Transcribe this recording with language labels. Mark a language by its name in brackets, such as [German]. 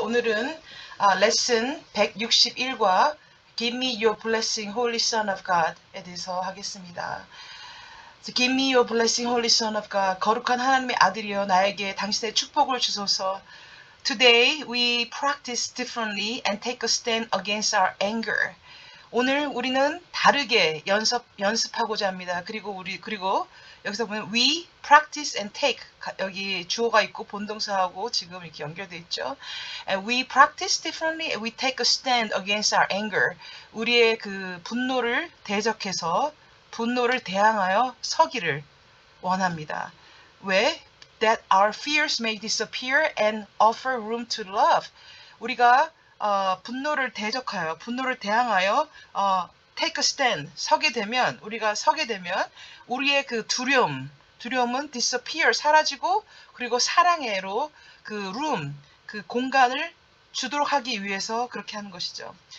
[Korean] 오늘은 레슨 161과 [English] Give me your blessing, Holy Son of God [Korean] 에 대해서 하겠습니다. [English] So, Give me your blessing, Holy Son of God. [Korean] 거룩한 하나님의 아들이여 나에게 당신의 축복을 주소서. [English] Today we practice differently and take a stand against our anger. [Korean] 오늘 우리는 다르게 연습하고자 합니다. 그리고 여기서 보면 [English] we practice and take [Korean] 여기 주어가 있고 본동사하고 지금 이렇게 연결되어 있죠. [English] And we practice differently and we take a stand against our anger. [Korean] 우리의 그 분노를 대적해서 분노를 대항하여 서기를 원합니다. 왜? [English] That our fears may disappear and offer room to love. [Korean] 우리가 분노를 대적하여, 분노를 대항하여 [English] take a stand, [Korean] 우리가 서게 되면 우리의 그 두려움은 disappear, 사라지고 그리고 사랑해로 그 room, 그 공간을 주도록 하기 위해서 그렇게 하는 것이죠.